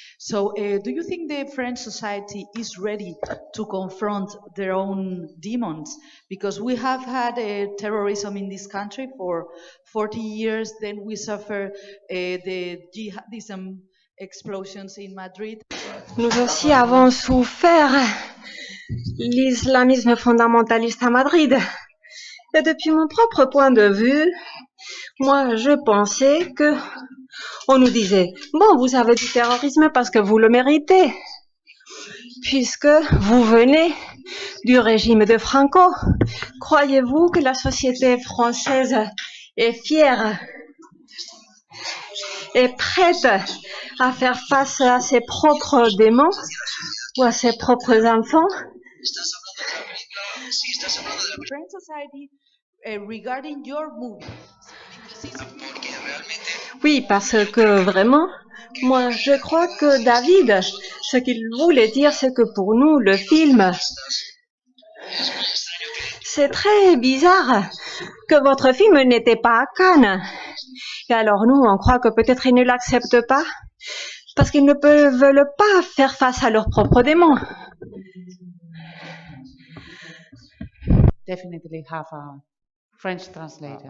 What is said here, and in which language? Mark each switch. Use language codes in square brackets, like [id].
[en] So, do you think the French society is ready to confront their own demons? Because we have had terrorism in this country for 40 years, then we suffer the jihadism explosions in Madrid. [fr] Nous aussi avons souffert l'islamisme fondamentaliste à Madrid. Et depuis mon propre point de vue, moi, je pensais que on nous disait, bon, vous avez du terrorisme parce que vous le méritez, puisque vous venez du régime de Franco. Croyez-vous que la société française est fière et prête à faire face à ses propres démons ou à ses propres enfants? [en] French society regarding your movie. [fr] Oui, parce que vraiment, moi, je crois que David, ce qu'il voulait dire, c'est que pour nous, le film, c'est très bizarre que votre film n'était pas à Cannes. Et alors nous, on croit que peut-être ils ne l'acceptent pas parce qu'ils ne veulent pas faire face à leurs propres démons. [en] Definitely have a French translator.